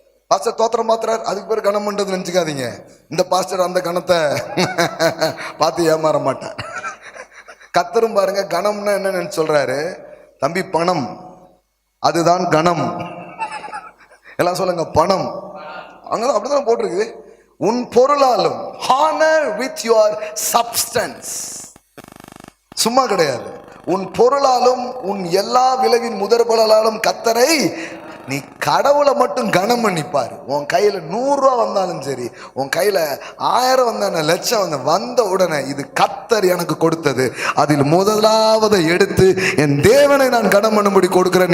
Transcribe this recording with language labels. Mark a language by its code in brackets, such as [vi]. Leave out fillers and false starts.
[ta] Pastor தோத்திரம் மாத்திரார், அதுக்கு பேர் கனம் பண்றது நினைச்சுக்காதீங்க. இந்த பாஸ்டர் அந்த கணத்தை பார்த்து ஏமாற மாட்டேன். கத்தரும் பாருங்க கணம்னா என்ன நினைச்சு சொல்றாரு, தம்பி பணம் அதுதான் கணம். எல்லாம் சொல்லுங்க பணம். அங்கதான் அப்படிதான் போட்டிருக்குது. உன் பொருளாலும், [en] honor with your substance. [ta] சும்மா கிடையாது. உன் பொருளாலும் உன் எல்லா விளைவின் முதற் பலனாலும் கத்தரை, நீ கடவுளை மட்டும் கனம் பண்ணிப்பாரு. உன் கையில 100 ரூபா வந்தாலும் சரி, உன் கையில 1000 வந்தான, 1,00,000 வந்த உடனே இது கத்தர் எனக்கு கொடுத்தது, அதில் முதலாவதை எடுத்து என் தேவனை நான் கனம் பண்ணும்படி கொடுக்கிறேன்.